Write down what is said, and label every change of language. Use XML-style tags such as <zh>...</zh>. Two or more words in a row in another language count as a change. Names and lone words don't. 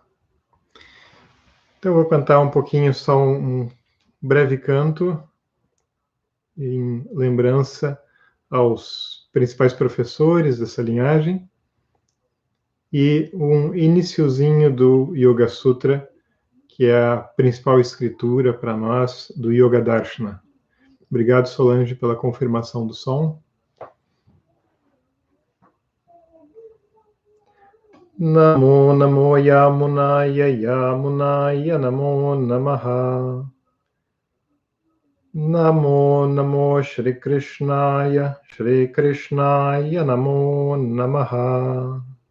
<pt>Então eu vou cantar um pouquinho, só um breve canto em lembrança aos principais professores dessa linhagem e um iniciozinho do Yoga Sutra, que é a principal escritura para nós do Yoga Darshana. Obrigado, Solange, pela confirmação do som.</pt> <sa>Namo Namo Yamunaya Yamunaya Namo Namaha. Namo Namo Shri Krishnaya Shri Krishnaya Namo Namaha.</sa>